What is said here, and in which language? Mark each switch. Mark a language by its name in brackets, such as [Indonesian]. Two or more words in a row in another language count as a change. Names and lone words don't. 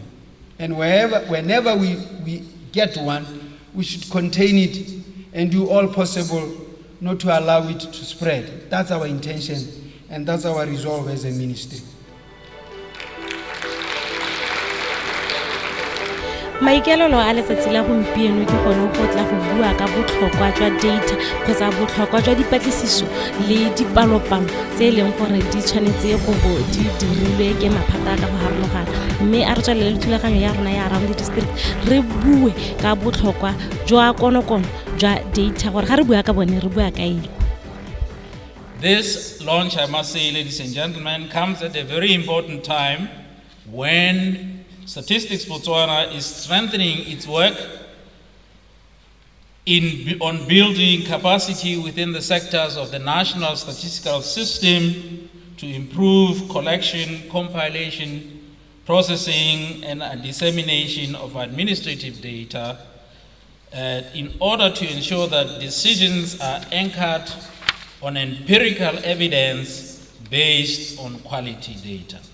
[English] And whenever we get one, we should contain it and do all possible not to allow it to spread. That's our intention, and that's our resolve as a ministry. [Tswana] Maikaelelo a letsatsi la gompieno ke gone go tla go bua ka botlhokwa jwa data kgotsa botlhokwa jwa dipatlisiso le dipalopalo tse e leng gore di tshwanetse go bo di dirilwe ke maphata ka go harologana, mme a re tswalele le thulaganyo ya rona ya Around the District re bue ka botlhokwa jwa konokono jwa data gore ga re bua ka bone re bua ka eng. [English] This launch, I must say, ladies and gentlemen, comes at a very important time when Statistics Botswana is strengthening its work on building capacity within the sectors of the national statistical system to improve collection, compilation, processing, and dissemination of administrative data in order to ensure that decisions are anchored on empirical evidence based on quality data.